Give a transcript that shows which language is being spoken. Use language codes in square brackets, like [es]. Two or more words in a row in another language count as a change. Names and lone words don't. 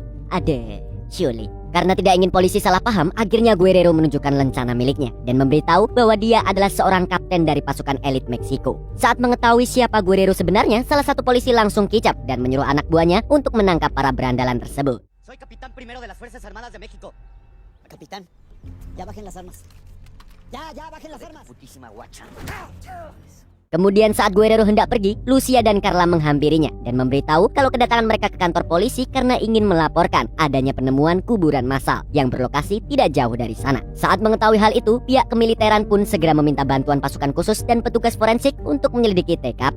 [id] Ada Chuli. Karena tidak ingin polisi salah paham, akhirnya Guerrero menunjukkan lencana miliknya dan memberitahu bahwa dia adalah seorang kapten dari pasukan elit Meksiko. Saat mengetahui siapa Guerrero sebenarnya, salah satu polisi langsung kicap dan menyuruh anak buahnya untuk menangkap para berandalan tersebut. [es] Soy capitán primero de las Fuerzas Armadas de México. Capitán, ya bajen las armas. Ya bajen las armas. Putísima guacha. [id] Kemudian saat Guerrero hendak pergi, Lucia dan Carla menghampirinya dan memberitahu kalau kedatangan mereka ke kantor polisi karena ingin melaporkan adanya penemuan kuburan massal yang berlokasi tidak jauh dari sana. Saat mengetahui hal itu, pihak kemiliteran pun segera meminta bantuan pasukan khusus dan petugas forensik untuk menyelidiki TKP.